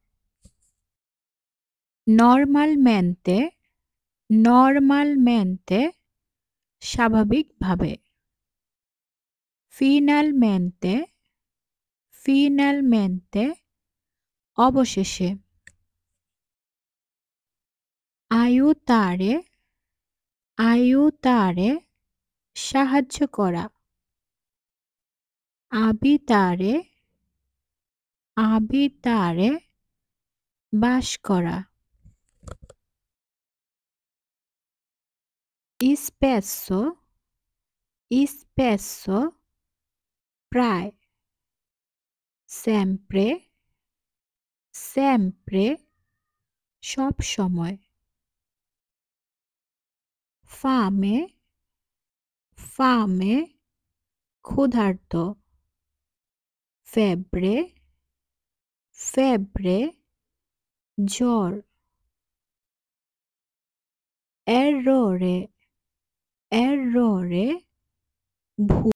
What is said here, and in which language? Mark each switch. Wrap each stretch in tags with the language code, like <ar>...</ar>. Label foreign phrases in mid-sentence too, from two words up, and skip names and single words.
<it>normalmente, normalmente</it> <bn>স্বাভাবিকভাবে।</bn> <it>finalmente, finalmente</it> <bn>অবশেষে।</bn> <it>aiutare aiutare</it> <bn>সাহায্য করা।</bn> <it>abitare abitare</it> <bn>বাস করা।</bn> <it>spesso spesso</it> <bn>প্রায়।</bn> <it>sempre sempre</it> <bn>সব সময়।</bn> <it>fame fame</it> <bn>ক্ষুধার্ত।</bn> <it>febbre febbre</it> <bn>জ্বর।</bn> <it>errore errore</it> <bn>ভুল।</bn>